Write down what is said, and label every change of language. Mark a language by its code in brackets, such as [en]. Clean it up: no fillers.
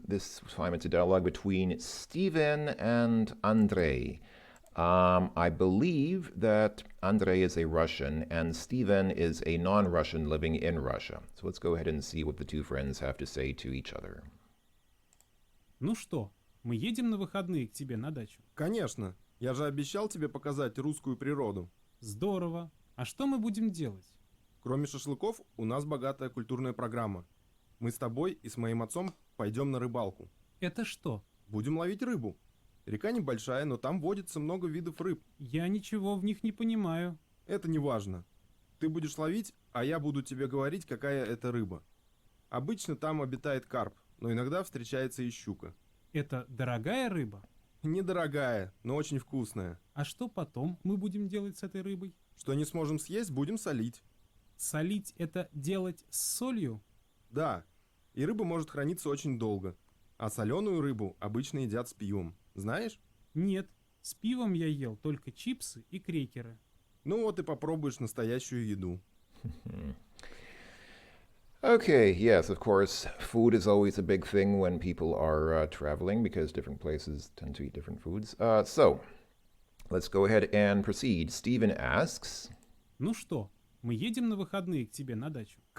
[en] This time it's a dialogue between Stephen and Andrei. I believe that Andrei is a Russian and Steven is a non Russian living in Russia. So let's go ahead and see what the two friends have to say to each other. [ru] Ну что, мы едем на выходные к тебе на дачу? Конечно. Я же обещал тебе показать русскую природу. Здорово. А что мы будем делать? Кроме шашлыков, у нас богатая культурная программа. Мы с тобой и с моим отцом пойдем на рыбалку. Это что? Будем ловить рыбу. Река небольшая, но там водится много видов рыб. Я ничего в них не понимаю. Это не важно. Ты будешь ловить, а я буду тебе говорить, какая это рыба. Обычно там обитает карп, но иногда встречается и щука. Это дорогая рыба? Недорогая, но очень вкусная. А что потом мы будем делать с этой рыбой? Что не сможем съесть, будем солить. Солить — это делать с солью? Да, и рыба может храниться очень долго. А соленую рыбу обычно едят с пивом. Знаешь? Нет, с пивом я ел только чипсы и крекеры. Ну вот и попробуешь настоящую еду. [en] Okay, yes, of course, food is always a big thing when people are traveling because different places tend to eat different foods. So, let's go ahead and proceed. Stephen asks, [ru] Ну что, мы едем на выходные к тебе на дачу?